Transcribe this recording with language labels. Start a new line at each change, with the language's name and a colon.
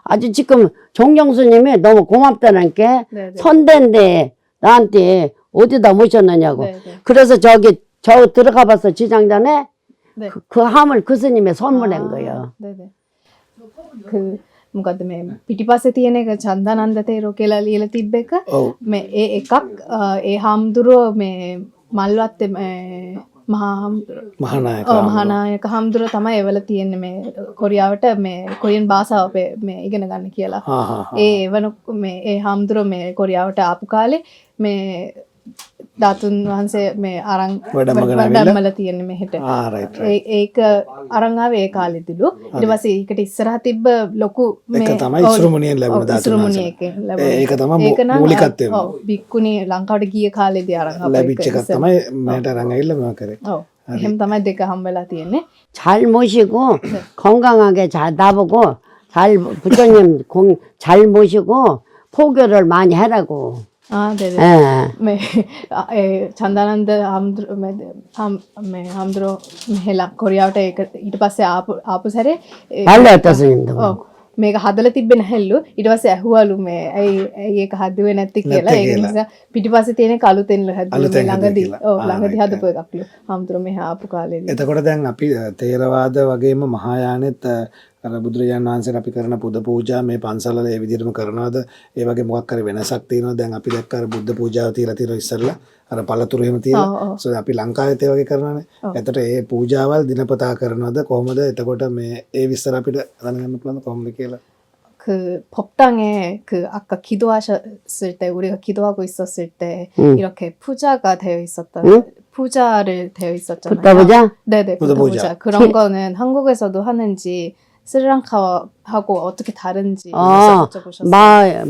Korean: 아주 지금 종정 스님이 너무 고맙다는 게 네, 네. 선대인데 나한테 어디다 모셨느냐고. 네, 네. 그래서 저 들어가 봤어, 지장전에. 네. 그 함을 그 스님이 선물한 거예요. 네네.
Sinhala: 그 මොකද මේ පිටිපස්සේ තියෙන එක චන්දානන්ද තේරෝ කියලා ලියලා තිබ්බ එක ඔව්. මේ ඒ එකක් ඒ හාමුදුරුව මේ මල්වත්තේ මහා හාමුදුරුව මහානායක මහානායක හාමුදුරුව තමයි එවල තියෙන්නේ මේ කොරියාවට මේ කොරියන් භාෂාව මේ ඉගෙන ගන්න කියලා. හා හා හා. ඒ එවන මේ ඒ හාමුදුරුව මේ කොරියාවට ආපු කාලේ මේ ධාතුන් වහන්සේ මේ අරන් වැඩමල තියෙන්නේ මෙහෙට. රයිට් ඒක අරන් ආවේ ඒ කාලෙදිලු. ඊට පස්සේ ඒකට ඉස්සරහ තිබ්බ ලොකු ඒක තමයි ඉස්රුමුණියෙන් ලැබුණ ධාතුන් ඉස්රුමුණිය එකෙන් ලැබුණේ. ඒක තමයි ඒක නම් මූලිකත්වය. ඔව් බික්කුණි ලංකාවට ගිය කාලෙදී අරන් ආපු ලැබිච්ච එකක් තමයි මට අරන් ඇවිල්ලා මම කරේ. ඔව්. එහෙම තමයි දෙක හම්බෙලා තියෙන්නේ.
Korean: 잘 모시고 건강하게 잘 나보고 부처님 잘 모시고 포교를 많이 하라고. 네네. 예.
Sinhala: මේ චන්දානන්ද හාමුදුරුව මේ හාමුදුරුව මෙහෙලා කොරියාවට ඒක ඊට පස්සේ ආපු සැරේ
Korean: 말레어터 스님도.
Sinhala: ඔව් මේක හදලා තිබ්බේ නැහැලු. ඊට පස්සේ ඇහුවලු මේ ඇයි ඒක හදුවේ නැති කියලා. ඒ නිසා පිටිපස්සේ තියෙන කලුතෙන්ලු හැදුවේ මේ ළඟදී. ඔව් ළඟදී හදපු එකක්ලු. හාමුදුරුව මෙහා ආපු කාලේදී. එතකොට දැන් අපි තේරවාද වගේම මහායානෙත් අර බුදුරජාණන් වහන්සේට අපි කරන පුද පූජා මේ පන්සල්වල ඒ විදිහටම කරනවද? ඒ වගේ මොකක් හරි වෙනසක් තියෙනවද? දැන් අපි දැක්ක අර බුද්ධ පූජාව තියලා තියෙනවා ඉස්සෙල්ලා. අර පළතුරු එහෙම තියලා. සෝ අපි ලංකාවෙත් ඒ වගේ කරනවානේ. එතකොට ඒ පූජාවල් දිනපතා කරනවද කොහොමද? එතකොට මේ ඒ විස්තර අපිට දැනගන්න පුළුවන් කොහොමද කියලා.
Korean: 그 법당에 그 아까 기도하셨을 때 우리가 기도하고 있었을 때 이렇게 푸자가 되어 있었던 푸자를 되어 있었잖아요. 부다부자? 네네 부다 부자. 부다부자. 그런 거는 한국에서도 하는지 스리랑카하고 어떻게 다른지 여쭤보셨어요.